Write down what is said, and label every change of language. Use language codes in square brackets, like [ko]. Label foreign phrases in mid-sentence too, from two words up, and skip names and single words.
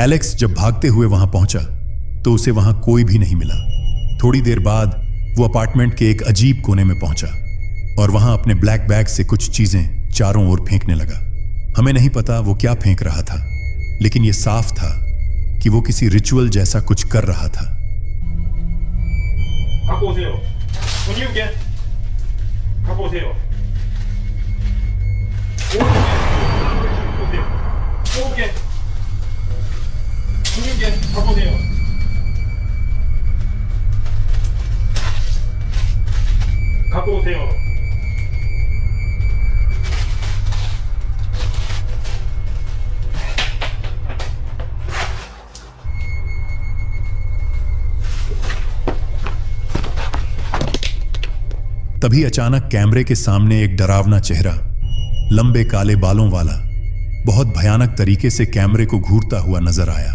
[hi] एलेक्स जब भागते हुए वहां पहुंचा तो उसे वहां कोई भी नहीं मिला। थोड़ी देर बाद वो अपार्टमेंट के एक अजीब कोने में पहुंचा और वहां अपने ब्लैक बैग से कुछ चीजें चारों ओर फेंकने लगा। हमें नहीं पता वो क्या फेंक रहा था, लेकिन यह साफ था कि वो किसी रिचुअल जैसा कुछ कर रहा था। [ko] 갖고 오세요. 손님께 갖고 오세요. 오게 손님께 갖고 오세요. 갖고 오세요. [hi] तभी अचानक कैमरे के सामने एक डरावना चेहरा, लंबे काले बालों वाला, बहुत भयानक तरीके से कैमरे को घूरता हुआ नजर आया।